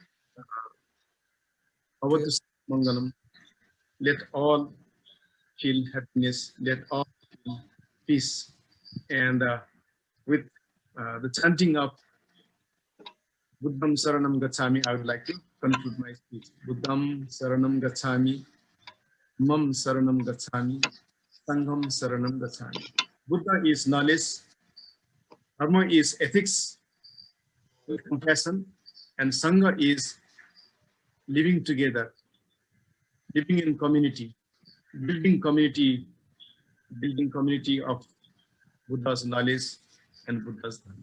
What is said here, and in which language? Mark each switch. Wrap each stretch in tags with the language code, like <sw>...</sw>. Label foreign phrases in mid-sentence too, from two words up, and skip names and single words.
<en>Mangalam. Let all feel happiness, let all feel peace. And with the chanting of</en> <pi>Buddham Saranam Gacchami,</pi> <en>I would like to conclude my speech.</en> <pi>Buddham Saranam Gacchami, Mam Saranam Gacchami, Sangham Saranam Gacchami.</pi> <en>Buddha is knowledge, Dharma is ethics with compassion, and Sangha is living together, living in community, building community of Buddha's knowledge and Buddha's Dharma.</en>